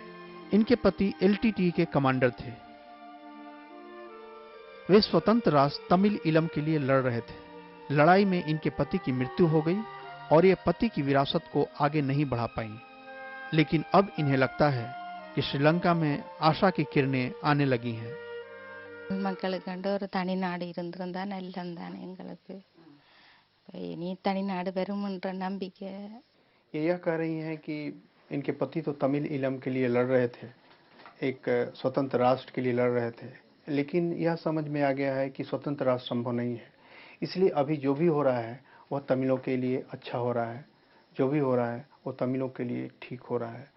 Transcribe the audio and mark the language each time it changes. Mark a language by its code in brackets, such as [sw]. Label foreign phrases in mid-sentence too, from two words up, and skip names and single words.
[hi] इनके पति एलटीटी के कमांडर थे। वे स्वतंत्र राष्ट्र तमिल ईलम के लिए लड़ रहे थे। लड़ाई में इनके पति की मृत्यु हो गई और ये पति की विरासत को आगे नहीं बढ़ा पाई। लेकिन अब इन्हें लगता है कि श्रीलंका में आशा की किरणें आने लगी हैं। [ta] மக்களுக்கு ஒரு தனி நாடு இருந்திருந்தா நல்லம் தானே எங்களுக்கு இனி தனி நாடு வரும்ன்ற நம்பிக்கை। [hi] ये यह कह रही हैं कि इनके पति तो तमिल ईलम के लिए लड़ रहे थे, एक स्वतंत्र राष्ट्र के लिए लड़ रहे थे, लेकिन यह समझ में आ गया है कि स्वतंत्र राष्ट्र संभव नहीं है। इसलिए अभी जो भी हो रहा है वह तमिलों के लिए अच्छा हो रहा है, जो भी हो रहा है वो तमिलों के लिए ठीक हो रहा है।